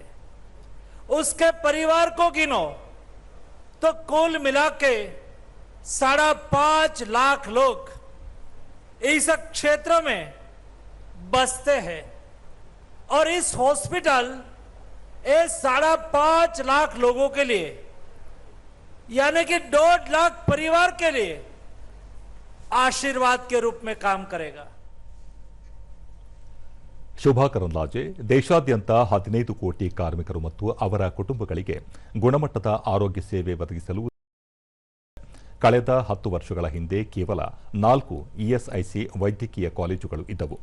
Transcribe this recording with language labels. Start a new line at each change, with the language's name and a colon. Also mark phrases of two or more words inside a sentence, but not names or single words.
Hindi: उसके परिवार को गिनो तो कुल मिला के 5.5 लाख लोग इस क्षेत्र में बसते हैं और इस हॉस्पिटल ये 5.5 लाख लोगों के लिए यानी कि 1.5 लाख परिवार के लिए आशीर्वाद के रूप में काम करेगा.
Kannada: ಶೋಭಾ ಕರಂದ್ಲಾಜೆ, ದೇಶಾದ್ಯಂತ 15 ಕೋಟಿ ಕಾರ್ಮಿಕರು ಮತ್ತು ಅವರ ಕುಟುಂಬಗಳಿಗೆ ಗುಣಮಟ್ಟದ ಆರೋಗ್ಯ ಸೇವೆ ಒದಗಿಸಲು ಕಳೆದ 10 ವರ್ಷಗಳ ಹಿಂದೆ ಕೇವಲ 4 ಇಎಸ್ಐಸಿ ವೈದ್ಯಕೀಯ ಕಾಲೇಜುಗಳು ಇದ್ದವು.